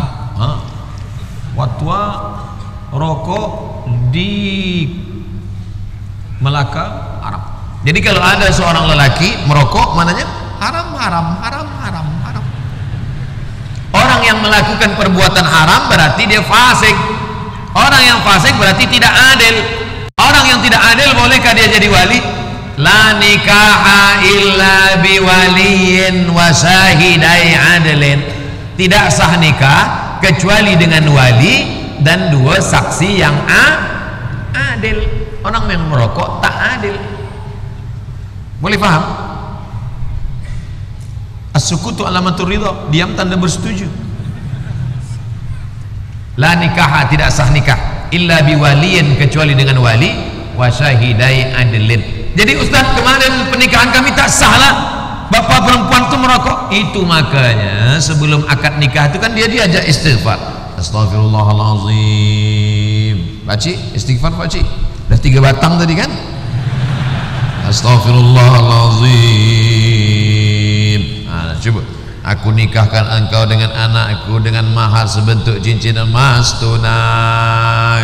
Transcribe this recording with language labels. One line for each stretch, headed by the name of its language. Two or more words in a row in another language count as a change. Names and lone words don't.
Malay: Fatwa rokok di Melaka haram. Jadi kalau ada seorang lelaki merokok, mananya haram. Orang yang melakukan perbuatan haram berarti dia fasik. Orang yang fasik berarti tidak adil. Orang yang tidak adil, bolehkah dia jadi wali?
Arabic: لا نكاح إلا بولي وشاهدي عدل.
Malay: Tidak sah nikah kecuali dengan wali dan 2 saksi yang adil. Orang yang merokok tak adil. Boleh faham?
Arabic: السكوت علامة الرضا,
Malay: diam tanda bersetuju.
Arabic: لا نكاح,
Malay: tidak sah nikah
Arabic: إلا بولي,
Malay: kecuali dengan wali,
Arabic: وشاهدي عدل.
Malay: Jadi Ustaz, kemarin pernikahan kami tak sah lah, bapak perempuan tuh merokok. Itu makanya sebelum akad nikah itu kan dia diajak istighfar. Astaghfirullahalazim. Pakcik, istighfar pakcik. Dah 3 batang tadi kan?
Arabic: Astaghfirullahalazim.
Malay: Coba. Aku nikahkan engkau dengan anakku dengan mahar sebentuk cincin emas tunai.